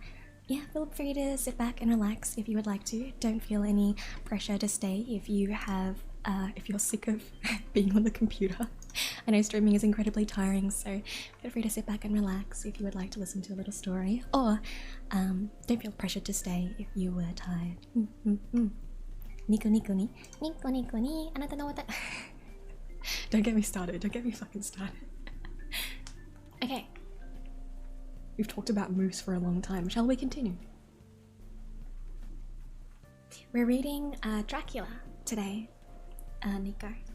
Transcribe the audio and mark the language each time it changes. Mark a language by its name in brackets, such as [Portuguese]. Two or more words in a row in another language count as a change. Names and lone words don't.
[English] Yeah, feel free to sit back and relax if you would like to. Don't feel any pressure to stay if you have, if you're sick of being on the computer. I know streaming is incredibly tiring, so feel free to sit back and relax if you would like to listen to a little story. Or, don't feel pressured to stay if you were tired. [Japanese] Nico Nico ni. Nico Nico ni. Anata no wata. [English] Don't get me started. Don't get me fucking started. Okay. We've talked about moose for a long time. Shall we continue? We're reading Dracula today, Nico.